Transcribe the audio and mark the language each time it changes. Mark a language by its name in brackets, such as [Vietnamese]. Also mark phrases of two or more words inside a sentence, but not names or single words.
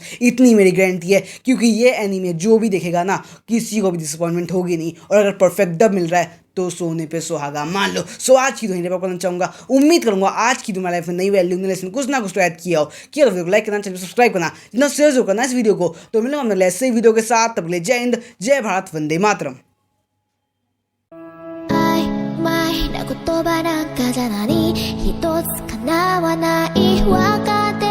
[Hindi] इतनी मेरी गारंटी है, क्योंकि ये एनीमे जो भी देखेगा ना किसी को भी डिसअपॉइंटमेंट होगी नहीं, और अगर परफेक्ट डब मिल रहा है तो सोने पे सुहागा मान लो। सो आज की तो यहीं पर करना चाहूँगा, उम्मीद करूँगा आज की तुम्हारी लाइफ में नई वैल्यू ने लेसन कुछ ना कुछ तो ऐड किया हो। तो वीडियो को लाइक करना, चैनल सब्सक्राइब करना, जितना शेयर जो करना इस वीडियो को। तो मिलूंगा हम अगले ऐसे वीडियो के साथ, तब तक जय हिंद, जय भारत, वंदे मातरम। [Japanese] 曖昧な言葉なんかじゃ何一つ叶わないわか